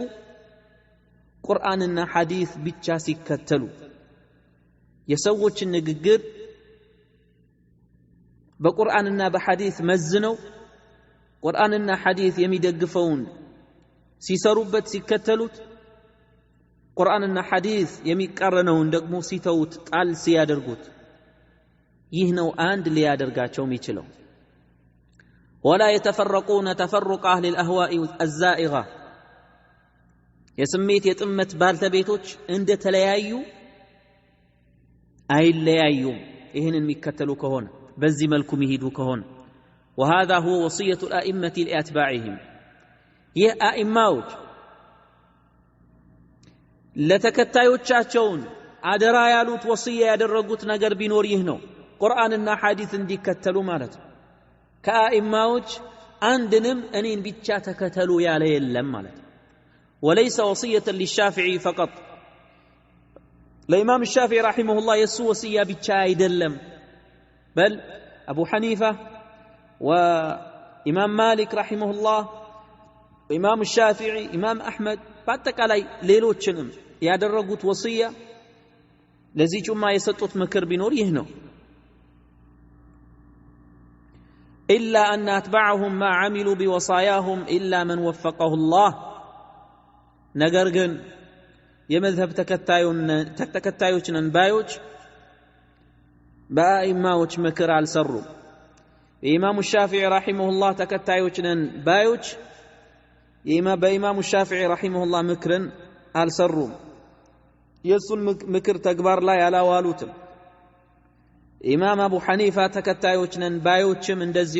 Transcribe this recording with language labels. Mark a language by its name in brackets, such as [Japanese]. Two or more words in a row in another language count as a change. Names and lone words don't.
[Amharic] ቁርአንና ሐዲስ ብቻ ሲከተሉ የሰዎችን ንግግር በቁርአንና በሐዲስ መዝነው ቁርአንና ሐዲስ የሚደግፈውን ሲሰሩበት ሲከተሉት ቁርአንና ሐዲስ የሚቃረነውን ደግሞ ሲተውት ጣል ሲያደርጉት ይህ ነው አንድ ሊያደርጋቸው የሚችለው። [Arabic] ولا يتفرقون تفرق أهل الأهواء الزائغة [Amharic] የስሜት የጥመት ባልተቤቶች እንደ ተለያዩ አይለያዩም ይህንን የሚከተሉ ከሆነ በዚህ መልኩ የሚሄዱ ከሆነ [Arabic] وهذا هو وصية الأئمة لأتباعهم [Amharic] ይህ አኢማዎች ለተከታዮቻቸውን አደራ ያሉት ወصية ያደረጉት ነገር ቢኖር ይህ ነው ቁርአንና ሐዲስ እንዲከተሉ ማለት ነው። ከአኢማዎች አንድንም እኔን ብቻ ተከተሉ ያለ የለም ማለት ነው። [Arabic] وليس وصية للشافعي فقط لإمام الشافعي رحمه الله يسو وصية [Amharic] ብቻ አይደለም [Arabic] بل أبو حنيفة وإمام مالك رحمه الله وإمام الشافعي إمام أحمد [Amharic] በአጠቃላይ ሌሎችንም ያደረጉት ወصية ለዚህ ጩማ የሰጡት ምክር ቢኖር ይህ ነው [Arabic] إلا أن أتبعهم ما عملوا بوصاياهم إلا من وفقه الله [Amharic] ነገር ግን የመዝሀብ ተከታዮች ነን ባዮች በአኢማዎች ምክር አልሰሩም። የኢማሙ ሻፊዒ ረሒመሁላህ ተከታዮች ነን ባዮች በኢማሙ ሻፊዒ ረሒመሁላህ ምክርን አልሰሩም። የእሱን ምክር ተግባር ላይ አላዋሉትም። ኢማም አቡ ሐኒፋ ተከታዮች ነን ባዮችም እንደዚሁ